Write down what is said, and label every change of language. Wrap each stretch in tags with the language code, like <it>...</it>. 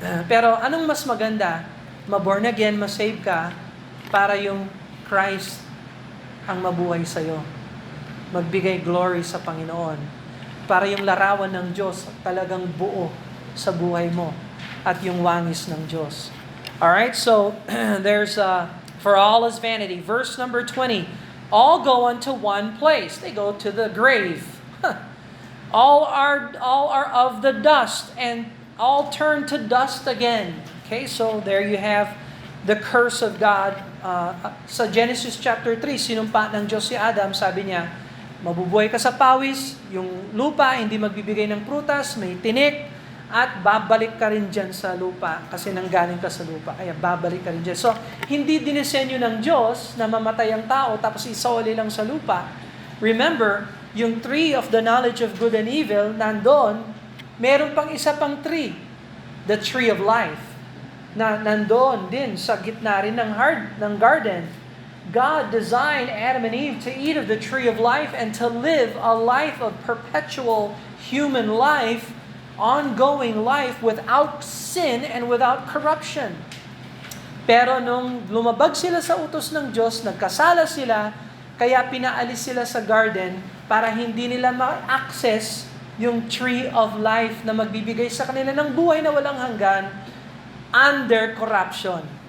<tl>Pero anong mas maganda? Ma-born again, ma-save ka, para yung Christ ang mabuhay sa'yo. Magbigay glory sa Panginoon. Para yung larawan ng Diyos talagang buo sa buhay mo. At yung wangis ng Diyos.</tl> <en>Alright, so there's for all is vanity. Verse number 20. All go unto one place. They go to the grave. All are of the dust, and all turn to dust again. Okay, so there you have the curse of God.</en> <tl>Sa Genesis chapter 3, sinumpa ng Diyos si Adam, sabi niya, mabubuhay ka sa pawis, yung lupa hindi magbibigay ng prutas, may tinik, at babalik ka rin dyan sa lupa kasi nanggaling ka sa lupa, kaya babalik ka rin dyan. So, hindi dinisenyo ng Diyos na mamatay ang tao tapos isauli lang sa lupa. Remember, yung tree of the knowledge of good and evil, nandoon, meron pang isa pang tree, the tree of life, na nandoon din sa gitna rin ng garden.</tl> <en>God designed Adam and Eve to eat of the tree of life and to live a life of perpetual human life, ongoing life without sin and without corruption.</en> <tl>Pero nung lumabag sila sa utos ng Diyos, nagkasala sila, kaya pinaalis sila sa garden para hindi nila ma-access yung tree of life na magbibigay sa kanila ng buhay na walang hanggan under corruption.</tl>